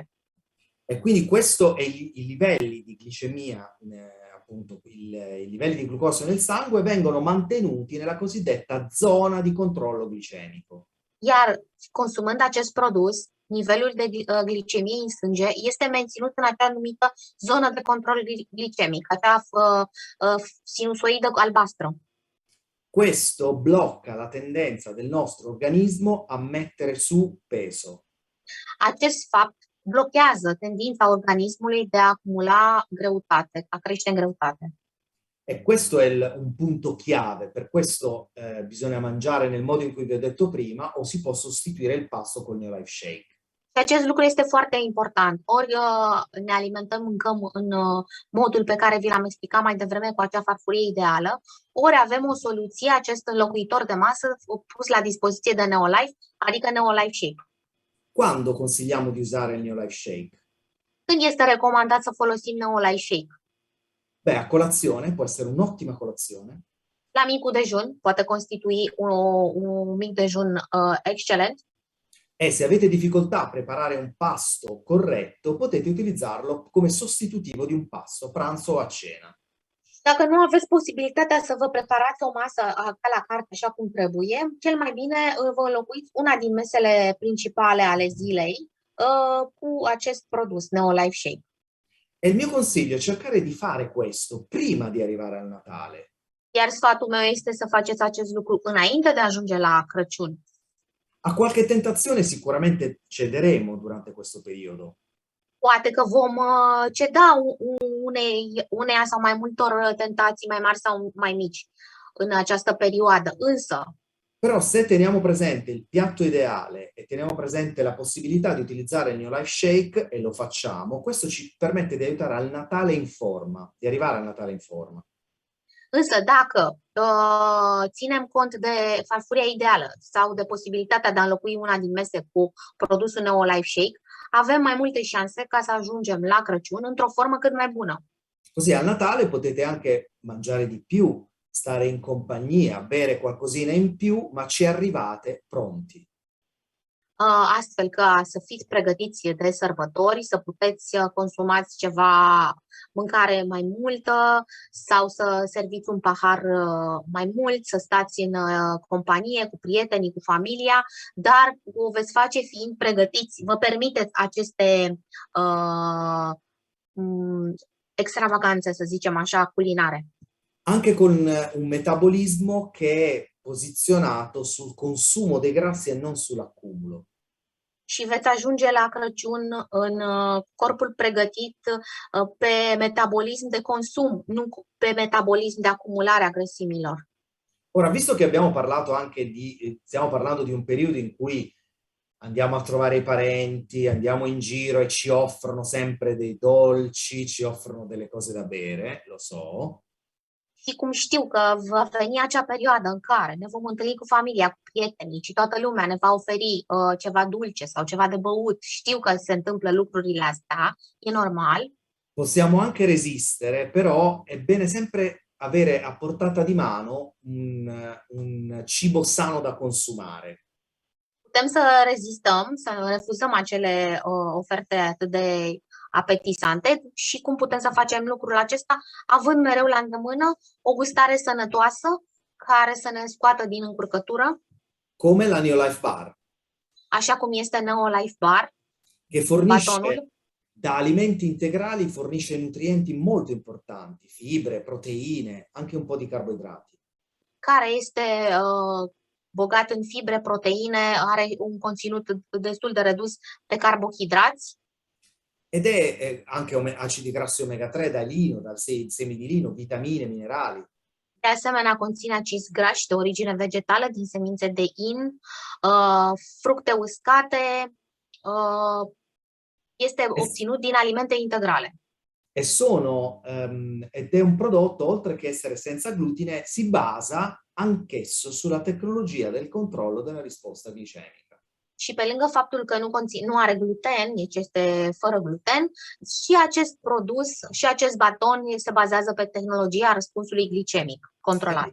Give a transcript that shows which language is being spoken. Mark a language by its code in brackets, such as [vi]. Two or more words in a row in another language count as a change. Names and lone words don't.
[it] E quindi questo è i livelli di glicemia, appunto i livelli di glucosio nel sangue vengono mantenuti nella cosiddetta zona di controllo glicemico. [ro] Iar consumând acest produs, nivelul de glicemie în sânge este menținut în acea numită zonă de control glicemic, acea sinusoidă albastră. [it] Questo blocca la tendenza del nostro organismo a mettere su peso. [ro] Acest fapt blochează tendința organismului de a acumula greutate, a crește în greutate. [it] E questo è un punto chiave, per questo bisogna mangiare nel modo in cui vi ho detto prima o si può sostituire il pasto col Neolife Shake. [ro] Și acest lucru este foarte important. Ori ne alimentăm, mâncăm în modul pe care vi l-am explicat mai devreme cu acea farfurie ideală, ori avem o soluție, acest înlocuitor de masă pus la dispoziție de Neolife, adică Neolife Shake. [it] Quando consigliamo di usare il Neolife Shake? [ro] Când este recomandat să folosim Neolife Shake? [it] Beh, a colazione può essere un'ottima colazione. [ro] La micul dejun poate constitui un mic dejun excelent. [it] E se avete difficoltà a preparare un pasto corretto, potete utilizzarlo come sostitutivo di un pasto, a pranzo o a cena. [ro] Dacă nu aveți posibilitatea să vă preparați o masă ca la carte așa cum trebuie, cel mai bine vă înlocuiți una din mesele principale ale zilei cu acest produs, Neolife Shake. [it] E il mio consiglio è cercare di fare questo prima di arrivare al Natale. [ro] Iar sfatul meu este să faceți acest lucru înainte de a ajunge la Crăciun. [it] A qualche tentazione sicuramente cederemo durante questo periodo. [ro] Poate că vom ceda uneia sau mai multor tentații mai mari sau mai mici în această perioadă, însă [it] Però se teniamo presente il piatto ideale e teniamo presente la possibilità di utilizzare il Neolife Shake, e lo facciamo, questo ci permette di aiutare al Natale in forma, di arrivare al Natale in forma. [ro] Însă dacă ținem cont de farfuria ideală sau de posibilitatea de a înlocui una din mese cu produsul Neolife Shake, avem mai multe șanse ca să ajungem la Crăciun într-o formă cât mai bună. [it] Così al Natale potete anche mangiare di più, stare in compagnia, bere qualcosina in più, ma ci arrivate pronti. [ro] Astfel ca să fiți pregătiți de sărbători, să puteți consumați ceva mâncare mai multă sau să serviți un pahar mai mult, să stați în companie cu prietenii, cu familia, dar o veți face fiind pregătiți, vă permiteți aceste extravaganze, să zicem așa, culinare. [it] Anche con un metabolismo che è posizionato sul consumo dei grassi e non sull'accumulo. [ro] Și veți ajunge la Crăciun în corpul pregătit pe metabolism de consum, nu pe metabolism de acumulare a grăsimilor. [it] Ora, visto che abbiamo parlato anche stiamo parlando di un periodo in cui andiamo a trovare i parenti, andiamo in giro e ci offrono sempre dei dolci, ci offrono delle cose da bere, lo so. [ro] Și cum știu că va veni acea perioadă în care ne vom întâlni cu familia, cu prietenii și toată lumea ne va oferi ceva dulce sau ceva de băut, știu că se întâmplă lucrurile astea, e normal. [it] Possiamo anche resistere, però è bene sempre avere a portata di mano un cibo sano da consumare. [ro] Putem să rezistăm, să refuzăm acele oferte atât de apetisante și cum putem să facem lucrul acesta, având mereu la îndemână o gustare sănătoasă care să ne scoată din încurcătură, [it] come la Neolife Bar, [ro] așa cum este Neolife Bar, [it] che fornisce [ro] batonul, [it] da alimenti integrali, fornisce nutrienti molto importanti, fibre, proteine, anche un po' di carboidrati. [ro] care este bogat în fibre, proteine, are un conținut destul de redus de carbohidrați. [it] ed è anche acidi grassi omega 3 da lino, dal semi di lino, vitamine, minerali. [ro] De asemenea, conține acizi grași de origine vegetală din semințe de in, fructe uscate, este obținut din alimente integrale. [it] Ed è un prodotto, oltre che essere senza glutine, si basa anch'esso sulla tecnologia del controllo della risposta glicemica. [ro] Și pe lângă faptul că nu are gluten, deci este fără gluten, și acest produs, și acest baton se bazează pe tehnologia răspunsului glicemic controlat.